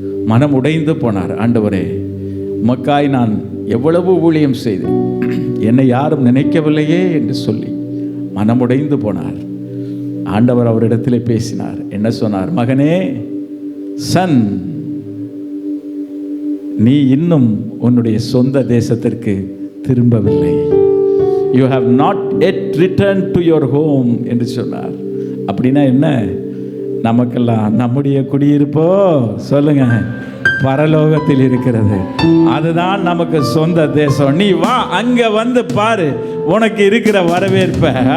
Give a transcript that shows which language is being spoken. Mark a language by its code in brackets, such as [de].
[ta] மனம் உடைந்து போனார். ஆண்டவரே, உமக்காய் நான் எவ்வளவு ஊழியம் செய்தேன், என்னை யாரும் நினைக்கவில்லையே என்று சொல்லி மனமுடைந்து போனார். ஆண்டவர் அவரிடத்திலே பேசினார். என்ன சொன்னார்? மகனே, சன், நீ இன்னும் உன்னுடைய சொந்த தேசத்திற்கு திரும்பவில்லை. [en] You have not yet returned to your home [ta] என்று சொன்னார். அப்படின்னா என்ன? நமக்கெல்லாம் நம்முடைய குடியிருப்போ சொல்லுங்க பரலோகத்தில் இருக்கிறது. அதுதான் நமக்கு சொந்த தேசம். நீ வா, அங்க வந்து பாரு, உனக்கு இருக்கிற வரவேற்ப.